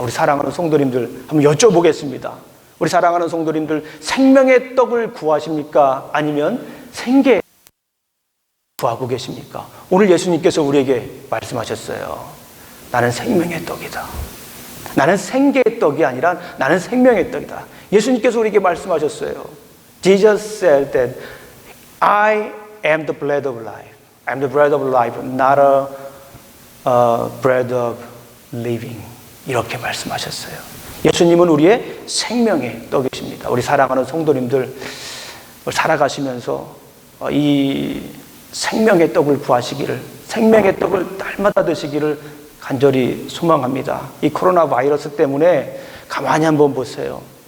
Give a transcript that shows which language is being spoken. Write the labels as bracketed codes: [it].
[ko] 우리 사랑하는 성도님들 한번 여쭤보겠습니다. 우리 사랑하는 성도님들, 생명의 떡을 구하십니까? 아니면 생계 구하고 계십니까? 오늘 예수님께서 우리에게 말씀하셨어요. 나는 생명의 떡이다. 나는 생계의 떡이 아니라 나는 생명의 떡이다. 예수님께서 우리에게 말씀하셨어요. [en] Jesus said that I am the bread of life. I am the bread of life, not a bread of living. [ko] 이렇게 말씀하셨어요. 예수님은 우리의 생명의 떡이십니다. 우리 사랑하는 성도님들, 살아가시면서 이 생명의 떡을 구하시기를, 생명의 떡을 날마다 드시기를 간절히 소망합니다. 이 코로나 바이러스 때문에 가만히 한번 보세요.